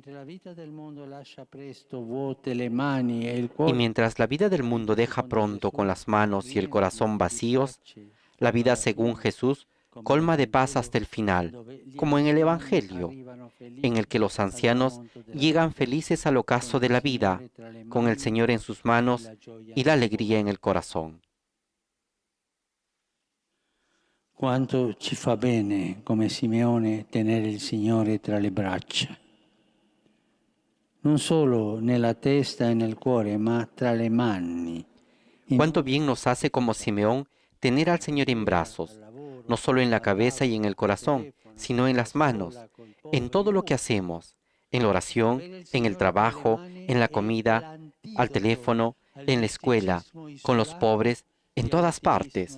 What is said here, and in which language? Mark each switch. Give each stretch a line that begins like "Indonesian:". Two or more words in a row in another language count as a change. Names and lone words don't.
Spanish: Y mientras la vida del mundo deja pronto con las manos y el corazón vacíos, la vida según Jesús colma de paz hasta el final, como en el Evangelio, en el que los ancianos llegan felices al ocaso de la vida, con el Señor en sus manos y la alegría en el corazón.
Italian: Quanto ci fa bene, come Simeone, tenere il Signore tra le braccia. Non solo nella testa e nel cuore, ma tra le mani.
Spanish: Cuánto bien nos hace como Simeón tener al Señor en brazos, no solo en la cabeza y en el corazón, sino en las manos, en todo lo que hacemos, en la oración, en el trabajo, en la comida, al teléfono, en la escuela, con los pobres, en todas partes.